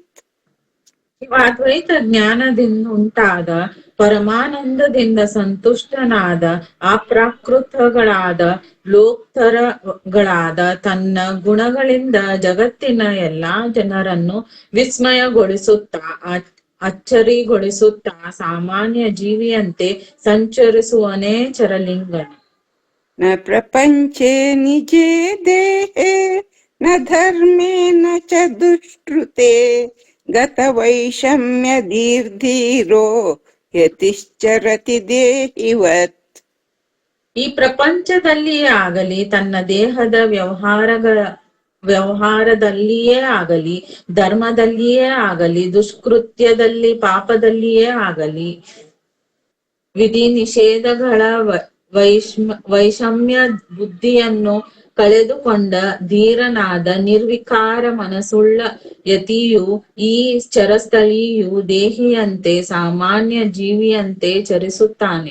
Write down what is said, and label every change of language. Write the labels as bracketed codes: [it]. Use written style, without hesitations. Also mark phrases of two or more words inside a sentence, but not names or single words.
[kn] ಶಿವಾದ್ವೈತ ಜ್ಞಾನದಿಂದ ಉಂಟಾದ ಪರಮಾನಂದದಿಂದ ಸಂತುಷ್ಟನಾದ ಅಪ್ರಾಕೃತಗಳಾದ ಲೋಕ್ತರಗಳಾದ ತನ್ನ ಗುಣಗಳಿಂದ ಜಗತ್ತಿನ ಎಲ್ಲಾ ಜನರನ್ನು ವಿಸ್ಮಯಗೊಳಿಸುತ್ತಾ ಅಚ್ಚರಿಗೊಳಿಸುತ್ತಾ ಸಾಮಾನ್ಯ ಜೀವಿಯಂತೆ ಸಂಚರಿಸುವನೇ ಚರಲಿಂಗನು. [sa] ನ ಪ್ರಪಂಚೇ ನಿಜೇ ದೇಹೇ ನ ಧರ್ಮೇ ನ ಚ ದುಷ್ಕೃತೆ ಗತ ವೈಷಮ್ಯ ಧೀರ್ಧೀರೋ ಯತಿಶ್ಚರತಿ ದೇಹಿವತ್. [kn] ಈ ಪ್ರಪಂಚದಲ್ಲಿಯೇ ಆಗಲಿ ತನ್ನ ದೇಹದ ವ್ಯವಹಾರದಲ್ಲಿಯೇ ಆಗಲಿ ಧರ್ಮದಲ್ಲಿಯೇ ಆಗಲಿ ದುಷ್ಕೃತ್ಯದಲ್ಲಿ ಪಾಪದಲ್ಲಿಯೇ ಆಗಲಿ ವಿಧಿ ನಿಷೇಧಗಳ ವೈಷಮ್ಯ ಬುದ್ಧಿಯನ್ನು ಕಳೆದುಕೊಂಡ ಧೀರನಾದ ನಿರ್ವಿಕಾರ ಮನಸ್ಸುಳ್ಳ ಯತಿಯು ಈ ಚರಸ್ಥಳಿಯು ದೇಹಿಯಂತೆ ಸಾಮಾನ್ಯ ಜೀವಿಯಂತೆ ಚರಿಸುತ್ತಾನೆ.